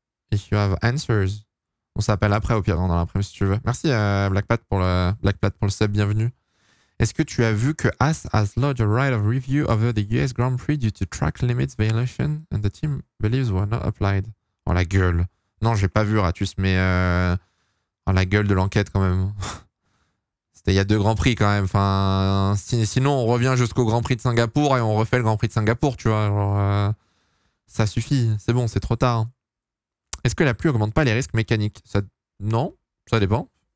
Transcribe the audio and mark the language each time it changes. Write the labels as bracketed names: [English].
[English] If you have answers. [French] On s'appelle après, au pire, dans l'après-midi, si tu veux. Merci, Blackpat pour le sub, bienvenue. Est-ce que tu as vu que [English] Haas has lodged a right of review over the US Grand Prix due to track limits violation and the team believes were not applied? [French] Oh la gueule. Non, j'ai pas vu Ratus, mais oh, la gueule de l'enquête quand même. C'était il y a 2 Grands Prix quand même. Enfin, sinon on revient jusqu'au Grand Prix de Singapour et on refait le Grand Prix de Singapour, tu vois. Genre, ça suffit, c'est bon, c'est trop tard. Est-ce que la pluie augmente pas les risques mécaniques? Non, ça dépend.